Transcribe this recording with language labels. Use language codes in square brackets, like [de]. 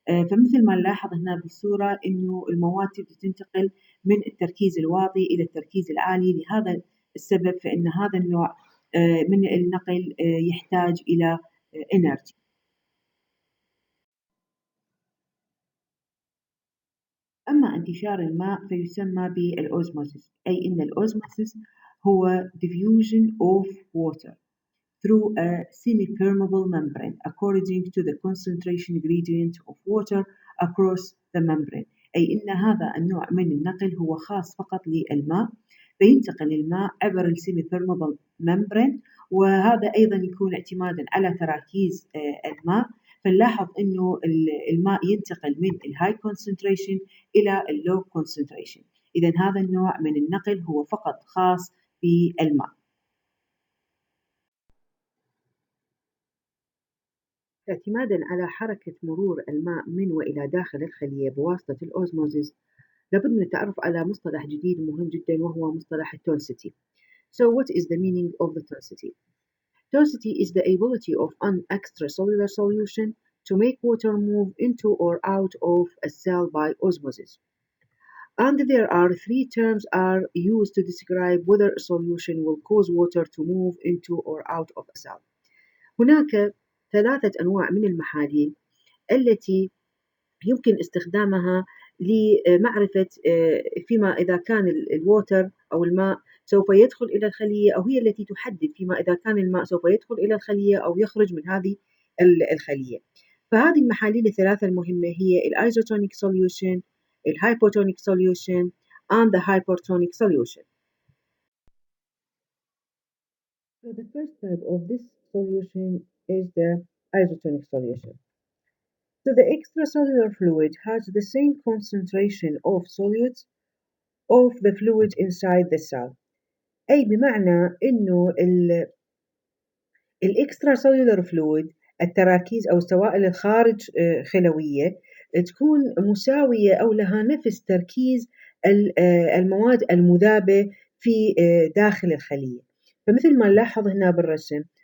[ar] فمثل ما نلاحظ هنا بالصورة إنه المواد تنتقل من التركيز الواطي إلى التركيز العالي. لهذا السبب فإن هذا النوع من النقل يحتاج إلى energy. أما انتشار الماء فيسمى بالأوزموسيس، أي إن الأوزموسيس هو [en] diffusion of water through a semi-permeable membrane according to the concentration gradient of water across the membrane. [ar] أي إن هذا النوع من النقل هو خاص فقط للماء، فينتقل الماء عبر السيمي-permeable membrane، وهذا أيضا يكون اعتمادا على تراكيز الماء. فنلاحظ إنه الماء ينتقل من الهاي concentration إلى اللو concentration. إذا هذا النوع من النقل هو فقط خاص بالماء. اعتماداً على حركة مرور الماء من وإلى داخل الخلية بواسطة الأوزموزيس، لابد من التعرف على مصطلح جديد مهم جداً وهو مصطلح التونسيتي. [en] So what is the meaning of the tonicity? Tonicity is the ability of an extracellular solution to make water move into or out of a cell by osmosis. And there are three terms are used to describe whether a solution will cause water to move into or out of a cell. [ar] هناك ثلاثة أنواع من المحاليل التي يمكن استخدامها لمعرفة فيما إذا كان الووتر أو الماء سوف يدخل إلى الخلية، أو هي التي تحدد فيما إذا كان الماء سوف يدخل إلى الخلية أو يخرج من هذه الخلية. فهذه المحاليل الثلاثة المهمة هي الإيزوتونيك solution, الهايبوتونيك solution [en] and the hypertonic solution. So the first type of this solution is the isotonic solution. So the extracellular fluid has the same concentration of solids of the fluid inside the cell. [ar] أي بمعنى إنه الإكستراسيلولر فلويد التراكيز أو السوائل الخارج خلوية تكون مساوية أو لها نفس تركيز المواد المذابة في داخل الخلية. فمثل ما نلاحظ هنا بالرسم